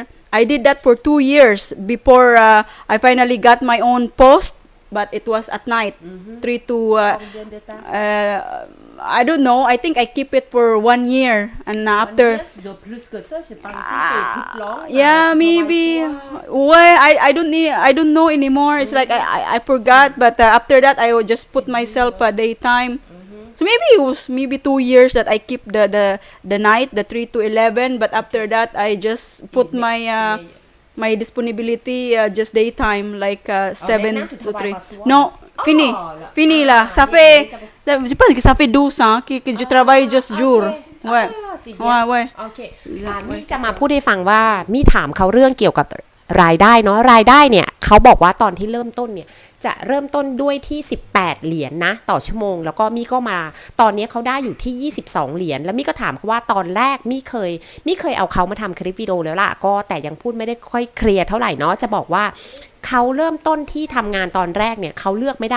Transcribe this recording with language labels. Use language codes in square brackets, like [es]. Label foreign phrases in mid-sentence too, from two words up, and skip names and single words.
[en] I did that for 2 years before I finally got my own post, but it was at night, 3 to, I don't know, I think I keep it for 1 year, and after, yeah, maybe, well, I don't know anymore, it's like I forgot, but after that, I would just put myself a daytime. So maybe it was 2 years that I keep the night, the 3 to 11, but after that I just put my disponibility just daytime, like 7 to 3. [fr] Non, fini là. Ça fait, je pense que ça fait 12 ans que je travaille juste jour. Ouais. Ouais. [th] โอเคมี่จะมาพูดให้ฟังว่ามี่ถามเขาเรื่องเกี่ยวกับรายได้เนาะรายได้เนี่ยเขาบอกว่าตอนที่เริ่มต้นเนี่ยจะเริ่มต้นด้วยที่18เหรียญนะต่อชั่วโมงแล้วก็มี่ก็มาตอนนี้เขาได้อยู่ที่22เหรียญแล้วมี่ก็ ถามเขาว่าตอนแรกมี่เคยเอาเขามาทำคลิปวิดีโอแล้วล่ะก็แต่ยังพูดไม่ได้ค่อยเคลียร์เท่าไหร่เนาะจะบอกว่าเขาเริ่มต้นที่ทำงานตอนแรกเนี่ยเขาเลือกไม่ได้